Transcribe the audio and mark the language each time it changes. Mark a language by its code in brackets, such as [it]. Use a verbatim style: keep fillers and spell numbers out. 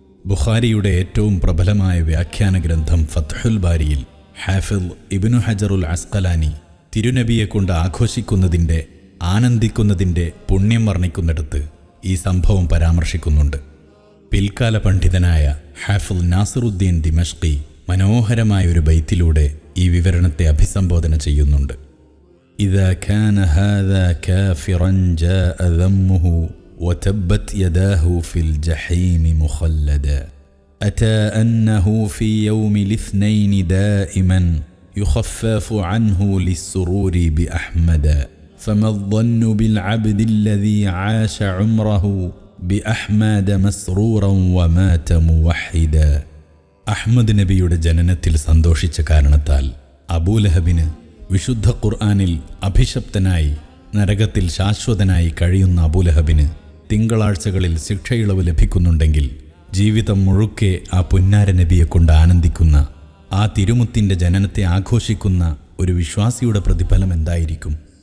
[ml] ബുഖാരിയുടെ ഏറ്റവും പ്രബലമായ വ്യാഖ്യാന ഗ്രന്ഥം ഫത്ഹുൽ ബാരിയിൽ ഹാഫിദ് ഇബ്നു ഹജറുൽ അസ്ഖലാനി തിരുനബിയെക്കൊണ്ട് ആഘോഷിക്കുന്നതിൻ്റെ, ആനന്ദിക്കുന്നതിൻ്റെ പുണ്യം വർണ്ണിക്കുന്നിടത്ത് ഈ സംഭവം പരാമർശിക്കുന്നുണ്ട്. പിൽക്കാല പണ്ഡിതനായ ഹാഫിൽ നാസിറുദ്ദീൻ ദിമഷ്കി മനോഹരമായ ഒരു ബൈത്തിലൂടെ ഈ വിവരണത്തെ അഭിസംബോധന ചെയ്യുന്നുണ്ട്. [ar] إذا كان هذا كافرا جاء ذمه وتبت يداه في الجحيم مخلدا أتى أنه في يوم الاثنين دائما يخفف عنه للسرور بأحمد فما الظن بالعبد الذي عاش عمره بأحمد مسرورا ومات موحدا. [ml] أحمد نبيയുടെ ജനനത്തിൽ സന്തോഷിച്ച കാരണത്താൽ അബൂലഹബിന് വിശുദ്ധ ഖുർആനിൽ അഭിശപ്തനായി നരകത്തിൽ ശാശ്വതനായി കഴിയുന്ന അബൂലഹബിന് തിങ്കളാഴ്ചകളിൽ ശിക്ഷയിളവ് ലഭിക്കുന്നുണ്ടെങ്കിൽ ജീവിതം മുഴുക്കെ ആ പുന്നാര നബിയെക്കൊണ്ട് ആനന്ദിക്കുന്ന, ആ തിരുമുത്തിൻ്റെ ജനനത്തെ ആഘോഷിക്കുന്ന ഒരു വിശ്വാസിയുടെ പ്രതിഫലം എന്തായിരിക്കും?